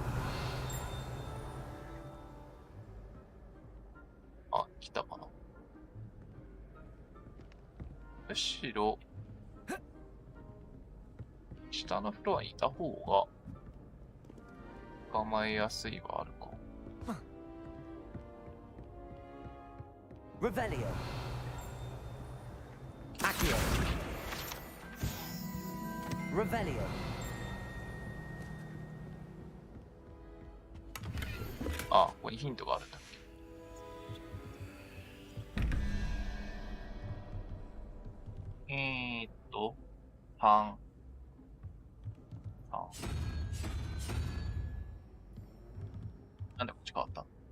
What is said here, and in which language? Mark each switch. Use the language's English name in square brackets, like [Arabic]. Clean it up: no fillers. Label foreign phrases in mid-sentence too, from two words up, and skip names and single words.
[Japanese] あ、来たかな。むしろ、下のフロアにいた方が、捕まえやすいはあるか。 [English] Revelio. Accio. Revelio. [Japanese] あ、ここにヒントがあるんだっけ。3。なんでこっち変わった？